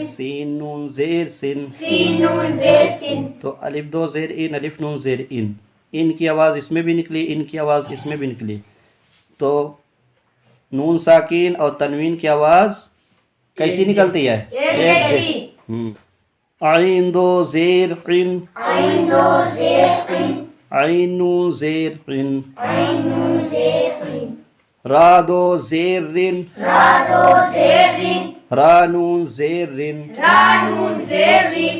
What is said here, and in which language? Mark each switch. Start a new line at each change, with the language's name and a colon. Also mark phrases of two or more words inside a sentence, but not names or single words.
Urdu: سین نون زیر سن. سین نون زیر سن. تو الف دو زیر ان، الف نون زیر ان کی آواز اس میں بھی نکلی، ان کی آواز اس میں بھی نکلی. تو نون ساکین اور تنوین کی آواز کیسی نکلتی ہے؟ ایک جیسی۔ عین دو زیر قن، عین دو زیر قن، عین نون زیر قن، عین نون زیر قن، را دو زیر رن، را دو زیر رن، را نون زیر رن، را نون زیر رن،